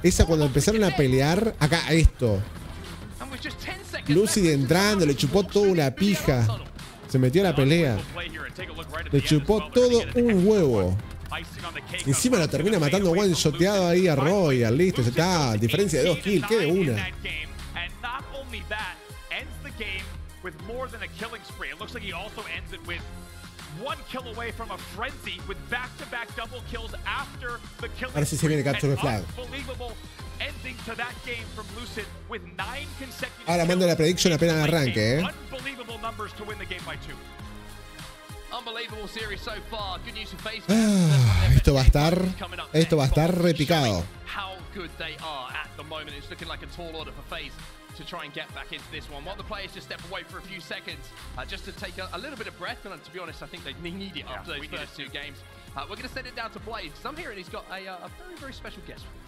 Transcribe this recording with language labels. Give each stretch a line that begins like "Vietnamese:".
Spanish: Esa cuando empezaron a pelear, acá esto. Lucid entrando, le chupó toda una pija. Se metió a la pelea. Le chupó todo un huevo. Encima lo termina matando one-shoteado ahí a Royal. Listo, ya está. Diferencia de 2 kills, ¿qué de una?
English: only that, ends the game with more than a killing spree. It looks like he also ends it with 1 kill away from a frenzy with back-to-back double kills after the killing.
Spanish: Ahora sí se viene capture the flag.
English: Unbelievable ending to that game from Lucid with 9 consecutive.
Spanish: Ahora mando la prediction apenas arranque,
English: Unbelievable numbers to win the game by 2. Unbelievable series so far. Good news for FaZe.
Spanish: Esto va a estar repicado.
English: How good they are at the moment. It's looking like a tall order for FaZe to try and get back into this one. While the players just step away for a few seconds, just to take a little bit of breath. And to be honest, I think they need it after those first 2 games. We're going to send it down to Blaze. I'm hearing he's got a very, very special guest.